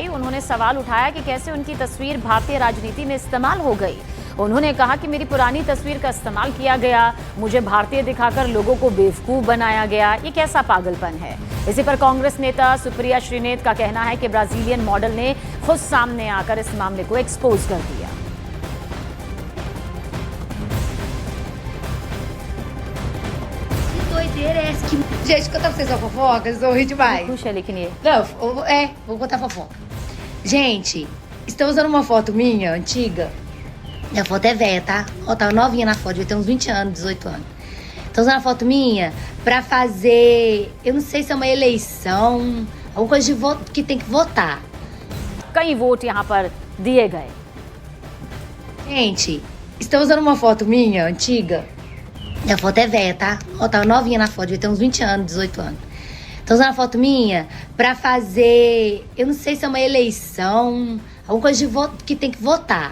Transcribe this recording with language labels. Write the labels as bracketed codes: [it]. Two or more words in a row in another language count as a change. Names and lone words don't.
[hi] उन्होंने सवाल उठाया कि कैसे उनकी तस्वीर भारतीय राजनीति में इस्तेमाल हो गई। उन्होंने कहा कि मेरी पुरानी तस्वीर का इस्तेमाल किया गया, मुझे भारतीय दिखाकर लोगों को बेवकूफ बनाया गया। ये कैसा पागलपन है। इसी पर कांग्रेस नेता सुप्रिया श्रीनेत का कहना है कि [en] Brazilian model [hi] ने खुद सामने आकर इस मामले को एक्सपोज कर दिया। [pt] Gente, contar pra vocês uma fofoca, vocês vão rir demais. Puxa, Liquinê. Não, vou contar fofoca. Gente, estão usando uma foto minha, antiga. Minha foto é velha, tá? Ó, tava novinha na foto, devia ter uns 20 anos, 18 anos. Estão usando a foto minha pra fazer, eu não sei se é uma eleição, alguma coisa de voto que tem que votar. [hi] कई वोट यहाँ पर दिए गए। [pt] Gente, estão usando uma foto minha, antiga. Minha foto é velha, tá? Ó, tava novinha na foto, devia ter uns 20 anos, 18 anos. Estão usando a foto minha pra fazer, eu não sei se é uma eleição, alguma coisa de voto que tem que votar.